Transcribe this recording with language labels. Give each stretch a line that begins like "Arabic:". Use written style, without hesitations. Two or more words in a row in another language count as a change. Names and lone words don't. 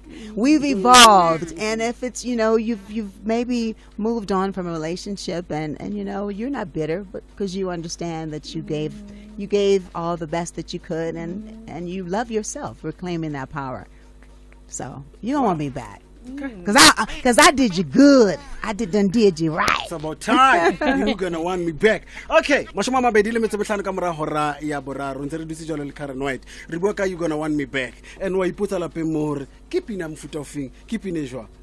English: We've evolved, and if it's you've maybe moved on from a relationship and you're not bitter, but because you understand that you gave all the best that you could, and you love yourself, reclaiming that power. So you don't want me back. Because I did you good. I did you right. It's about time. You're gonna want me back.
Southern Sotho: Okay, mashoma mabedi le metsebetlhano ka mora hora ya boraro ntse re dutse jalo le Karyn White. Re bua ka You Gonna Want Me Back. And wa ipotsa lapeng mo hore ke pina mofuta ofeng, ke pina jwa.